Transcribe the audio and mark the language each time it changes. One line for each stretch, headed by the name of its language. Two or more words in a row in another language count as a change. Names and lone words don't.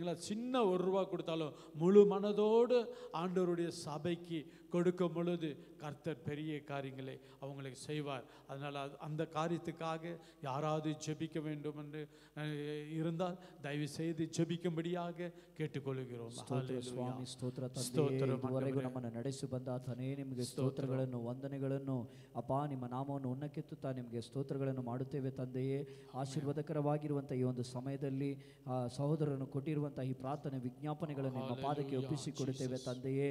Tamil: சின்ன ₹1 கொடுத்தாலும் முழு மனதோடு ஆண்டவருடைய சபைக்கு கொடுக்கும் பொழுது கர்த்தர் பெரிய காரியங்களை அவங்களுக்கு செய்வார். அதனால் அந்த காரியத்துக்காக யாராவது ஜெபிக்க வேண்டும் என்று இருந்தால் தயவு செய்து ஜெபிக்கும்படியாக ಕೇಳಿಕೊಳ್ಳುಗಿರೋಣ.
Kannada: ಸ್ವಾಮಿ ಸ್ತೋತ್ರ ತಂದೆಯೇ, ಇದುವರೆಗೂ ನಮ್ಮನ್ನು ನಡೆಸಿ ಬಂದ ಆತನೇ ನಿಮಗೆ ಸ್ತೋತ್ರಗಳನ್ನು ವಂದನೆಗಳನ್ನು ಅಪ್ಪ, ನಿಮ್ಮ ನಾಮವನ್ನು ಉನ್ನಕ್ಕೆತ್ತುತ್ತಾ ನಿಮಗೆ ಸ್ತೋತ್ರಗಳನ್ನು ಮಾಡುತ್ತೇವೆ ತಂದೆಯೇ. ಆಶೀರ್ವಾದಕರವಾಗಿರುವಂಥ ಈ ಒಂದು ಸಮಯದಲ್ಲಿ ಸಹೋದರನು ಕೊಟ್ಟಿರುವಂಥ ಈ ಪ್ರಾರ್ಥನೆ ವಿಜ್ಞಾಪನೆಗಳನ್ನು ನಿಮ್ಮ ಪಾದಕ್ಕೆ ಒಪ್ಪಿಸಿಕೊಡುತ್ತೇವೆ ತಂದೆಯೇ.